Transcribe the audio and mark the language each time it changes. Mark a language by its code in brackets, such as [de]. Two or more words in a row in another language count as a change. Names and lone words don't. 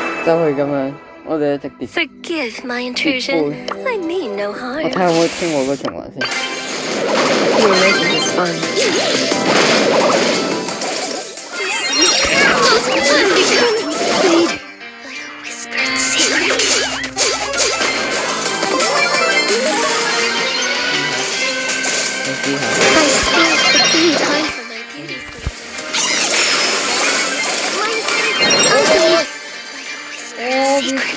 [yue] 走去咁樣，我哋一直跌。 [en] Forgive my intrusion. I mean no [yue] 我 [en] harm. [yue] 睇下可唔可以聽我個循環先。 [en] You're making this fun. Like a whispered secret. [yue] 你試下。 [en] I smell the bee. Time for my beauty sleep. Mine is ugly. Like a whispered secret.